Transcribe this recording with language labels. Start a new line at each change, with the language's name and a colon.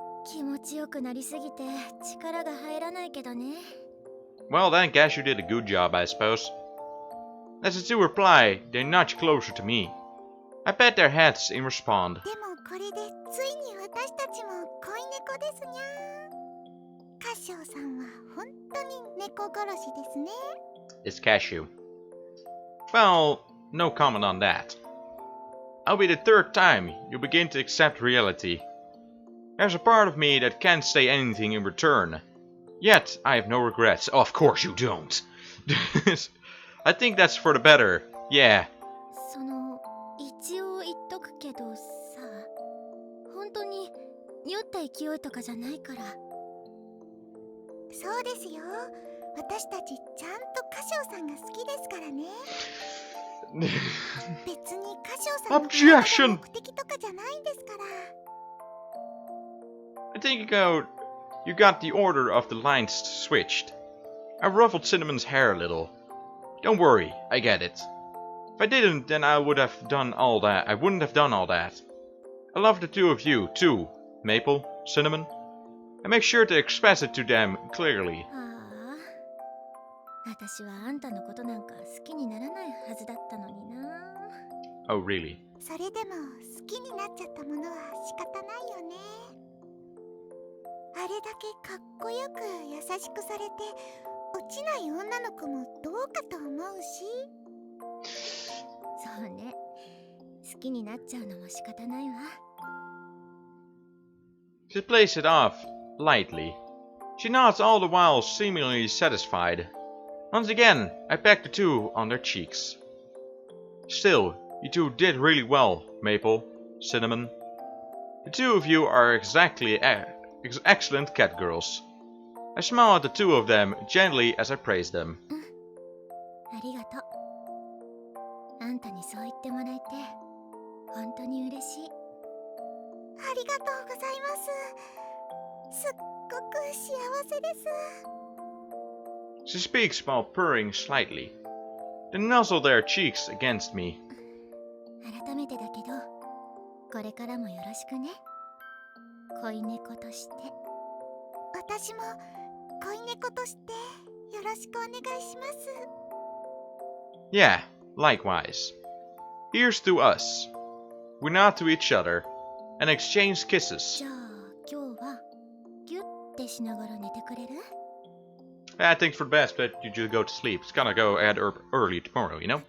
Japanese: 気持ちよくなりすぎて力が入らないけどね。
English: Well, then, guess you did a good job, I suppose. As the two reply, they nudge closer to me. I pat their heads in respond.
Japanese: でもこれでついに私たちも恋猫ですにゃー。カシオさんは本当に猫殺しですね。
English: It's Cashew. Well, no comment on that. I'll be the third time you begin to accept reality. There's a part of me that can't say anything in return. Yet, I have no regrets. Oh, of course you don't. I think that's for the better. Yeah.
Japanese: その一応言っとくけどさ、本当に酔った勢いとかじゃないから。そうですよ。私たちちゃんとカシオさんが好きですからね。別にカシオさんの体が目的とかじゃないんですから。
English: I think you got the order of the lines switched. I ruffled Cinnamon's hair a little. Don't worry, I get it. If I didn't, then I wouldn't have done all that. I love the two of you, too, Maple, Cinnamon. I make sure to express it to them clearly.
Japanese: ああ、私はあんたのことなんか好きにならないはずだったのにな。
English: Oh, really?
Japanese: それでも好きになっちゃったものは仕方ないよね。あれだけかっこよく優しくされて落ちない女の子もどうかと思うし。そうね、好きになっちゃうのも仕方ないわ。
English: She plays it off lightly. She nods all the while seemingly satisfied. Once again, I peck the two on their cheeks. Still, you two did really well, Maple, Cinnamon. The two of you are excellent cat girls. I smile at the two of them gently as I praise them.
Japanese: ありがとう。あんたにそう言ってもらえて本当に嬉しい。ありがとうございます。すっごく幸せです。
English: She speaks while purring slightly. They nuzzle their cheeks against me.
Japanese: 改めてだけど、これからもよろしくね。恋猫として。私も恋猫としてよろしくお願いします。
English: Yeah, likewise. Here's to us. We nod to each other and exchange kisses.
Japanese: じゃあ今日はギュッてしながら寝てくれる？
English: I think for the best that you just go to sleep. It's gonna go at early tomorrow, you know?